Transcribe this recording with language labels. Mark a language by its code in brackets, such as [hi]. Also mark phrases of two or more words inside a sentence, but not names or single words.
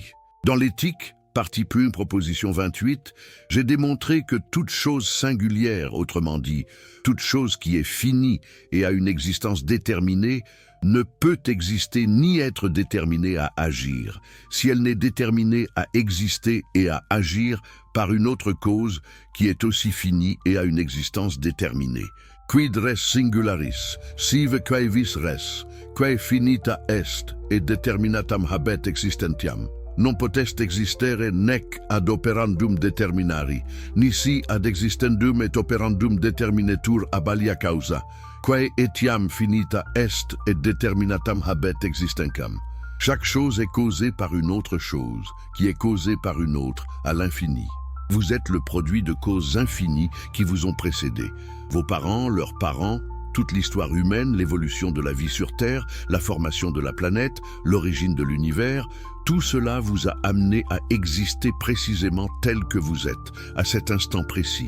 [fr] Dans l'éthique, partie 1, proposition 28, j'ai démontré que toute chose singulière, autrement dit, toute chose qui est finie et a une existence déterminée, ne peut exister ni être déterminée à agir, si elle n'est déterminée à exister et à agir par une autre cause qui est aussi finie et a une existence déterminée. [la] Quid res singularis, sive quae vis res, quae finita est, et determinatam habet existentiam. Non potest existere nec ad operandum determinari, nisi ad existendum et operandum determinetur ab alia causa, quae etiam finita est et determinatam habet existencam. [fr] Chaque chose est causée par une autre chose, qui est causée par une autre, à l'infini. Vous êtes le produit de causes infinies qui vous ont précédé. Vos parents, leurs parents, toute l'histoire humaine, l'évolution de la vie sur Terre, la formation de la planète, l'origine de l'univers, tout cela vous a amené à exister précisément tel que vous êtes, à cet instant précis.